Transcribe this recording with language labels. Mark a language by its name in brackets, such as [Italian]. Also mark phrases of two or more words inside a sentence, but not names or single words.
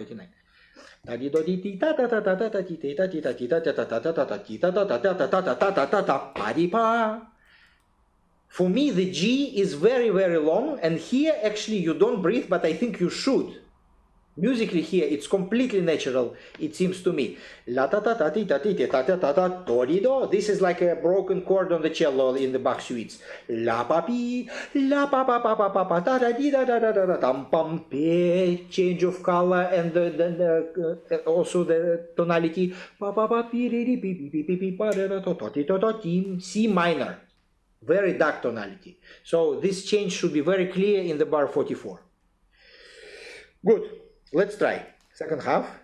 [English] For me, the G is very long, and here actually you don't breathe, but I think you should. Musically here, it's completely natural, it seems to me. This is like a broken chord on the cello in the Bach suites. La pa pi, la pa pa pa pa pa pa da da di da da da da da dum pum pe. Change of color and also the tonality. Pa pa pa pi ri ri pi pi pi pi pi pa da da to to ti to to ti. C minor, very dark tonality. So this change should be very clear in the bar 44. Good. Let's try. Second half.